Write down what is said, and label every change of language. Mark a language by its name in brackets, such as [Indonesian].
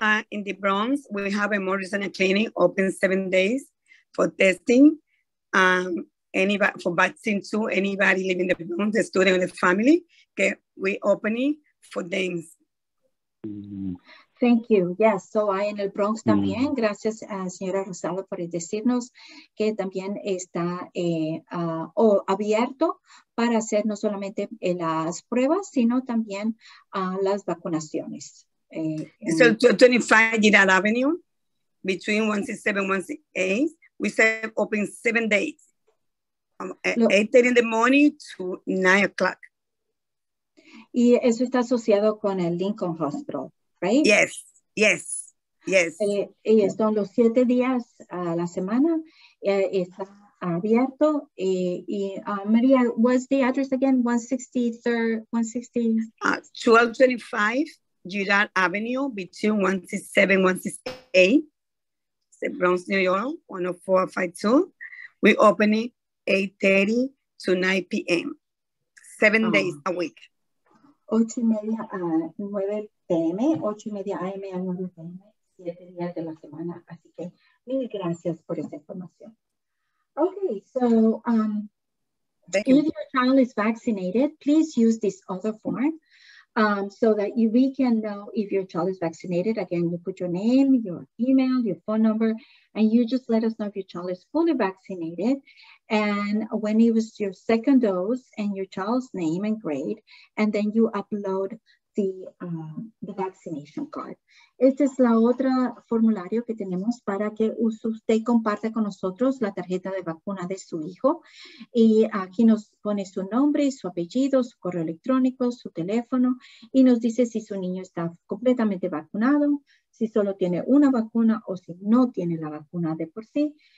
[English] In the Bronx, we have a Morrison clinic open 7 days for testing. Anybody for vaccine too, anybody living in the Bronx, the student or the family, we opening for them. Thank you. Yes, so [Spanish] hay en el Bronx también. Gracias a señora Rosaldo por decirnos que también está abierto para hacer no solamente las pruebas, sino también las vacunaciones. [English] So 25 Girard Avenue, between 167 and 168, we said open 7 days, 8:30 in the morning to 9 o'clock. [Spanish] Y eso está asociado con el Lincoln Hospital, [English] right? Yes, yes, yes. [Spanish] Y son los 7 días a la semana. Está abierto. [English] Maria, what's the address again? 163rd, 160? 1225 Girard Avenue, between 167 and 168. It's Bronx, New York, 10452. We open it 8:30 to 9 p.m. 7 days a week. [Spanish] 8:30 a 9 p.m., 8:30 a.m. a 9 p.m., 7 días de la semana. Así que mil gracias por esa información. [English] Okay, so if your child is vaccinated, please use this other form so that we can know if your child is vaccinated. Again, you put your name, your email, your phone number, and you just let us know if your child is fully vaccinated and when it was your second dose and your child's name and grade, and then you upload the vaccination card. [Spanish] Esta es la otra formulario que tenemos para que usted comparte con nosotros la tarjeta de vacuna de su hijo. Y aquí nos pone su nombre, su apellido, su correo electrónico, su teléfono, y nos dice si su niño está completamente vacunado, si solo tiene una vacuna o si no tiene la vacuna de por sí.